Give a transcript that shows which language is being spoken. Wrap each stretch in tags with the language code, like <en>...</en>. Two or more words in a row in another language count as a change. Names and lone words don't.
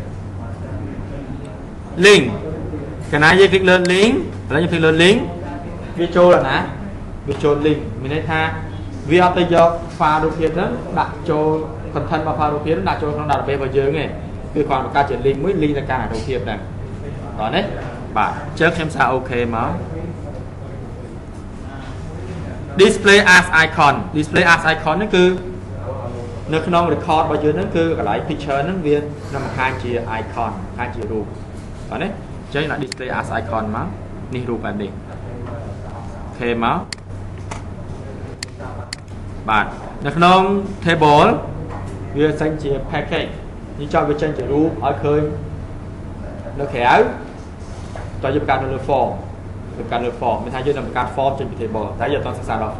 <km>link កាលណាយើង click លើ link ឥឡូវយើង click លើ link វាចូលដល់ណាវាចូល link មានន័យថាវាអត់ទៅយក file រូបភាពហ្នឹងដាក់ចូល content របស់ file រូបភាពហ្នឹងដាក់ចូលក្នុង database របស់យើងទេគឺគ្រាន់តែបង្កើតជា link មួយ link ទៅកាន់រូបភាពហ្នឹងតោះនេះបាទអញ្ចឹងខ្ញុំសារ OK មក</km> <en>display as icon display as icon</en> <km>ហ្នឹងគឺនៅក្នុង record របស់យើងហ្នឹងគឺកន្លែង picture ហ្នឹងវានឹងបង្ហាញជា icon បង្ហាញជារូបបាទនេះអញ្ចឹងដាក់</km> <en>display as icon</en> <km>មកនេះរូបបែបនេះអូខេមក បាទនៅក្នុង table វាចេញជា package នេះចង់វាចេញជារូបឲ្យឃើញនៅក្រៅតើយើងបង្កើតនៅលើ form បង្កើតលើ form មានថាយើងនឹងបង្កើត form ចេញពី table តែយើងអត់សិក្សាដល់ form</km>